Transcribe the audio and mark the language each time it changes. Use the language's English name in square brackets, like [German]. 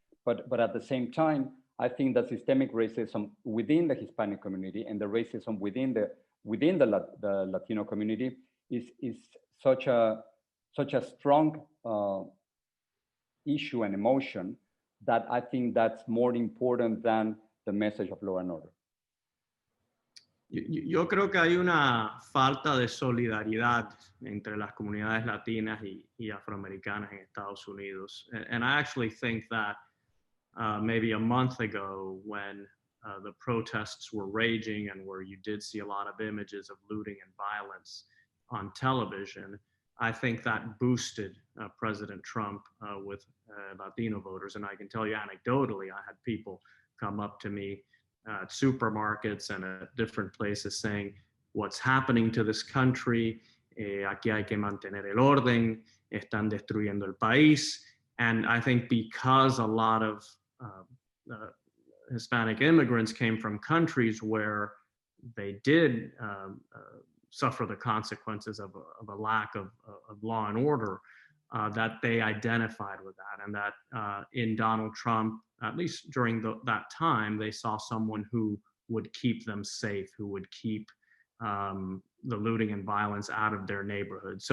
[English] But at the same time, I think that systemic racism within the Hispanic community and the racism within the Latino community is such a strong issue and emotion that I think that's more important than the message of law and order. [Spanish] Yo creo que hay una falta de solidaridad entre las comunidades latinas y afroamericanas en Estados Unidos. [English] And I actually think that maybe a month ago, when the protests were raging and where you did see a lot of images of looting and violence on television, I think that boosted President Trump with Latino voters. And I can tell you anecdotally, I had people come up to me at supermarkets and at different places saying, what's happening to this country? [Spanish] Aquí hay que mantener el orden, están destruyendo el país. [English] And I think because a lot of Hispanic immigrants came from countries where they did suffer the consequences of a lack of law and order, that they identified with that, and that in Donald Trump, at least during that time, they saw someone who would keep them safe, who would keep the looting and violence out of their neighborhood.